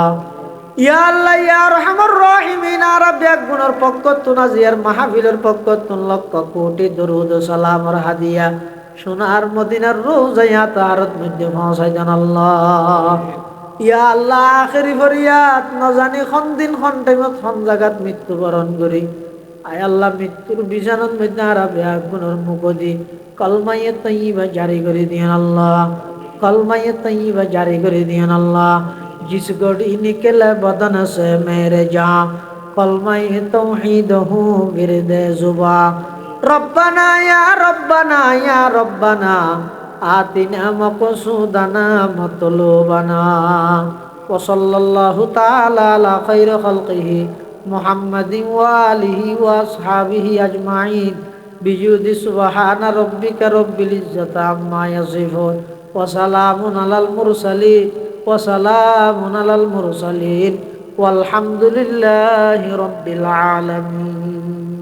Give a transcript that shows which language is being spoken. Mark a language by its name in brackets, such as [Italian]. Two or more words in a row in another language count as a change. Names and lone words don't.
[Arabic] يا الله يا أرحم الراحمين, [Chittagonian] আর ব্যাগ গুণের পক্ষতুন আজিয়ার মাহফিলের পক্ষতুন লক্ষ কোটি দরুদ সালামর হাদিয়া সোনার মদিনার রোজায়া তাহারত মধ্যে পৌঁছাই দেন আল্লাহ। [Arabic] يا الله [Chittagonian] আখেরি ফরিয়াদ নজানি খন দিন খন টাইমত খন জাগাত মৃত্যুবরণ করি আয় আল্লাহ মৃত্যুর বিছানার মধ্যে আর ব্যাগ গুণের মুখদি কলমায়ে তাইয়্যিবা জারি করে দিয়েন আল্লাহ, কলমায়ে তাইয়্যিবা জারি করে দিয়েন আল্লাহ। [Urdu] جس گھڑی نکلے بدن سے میرے جاں کلمہ توحید ہو وردِ زباں [Arabic] ربنا يا ربنا يا ربنا آتنا مقصودنا مطلوبنا و صلى الله تعالى على خير خلقه محمد و آله و أصحابه أجمعين بجودي سبحان ربك رب العزة عما يصفون و سلام على المرسلين وسلام على المرسلين والحمد لله رب العالمين।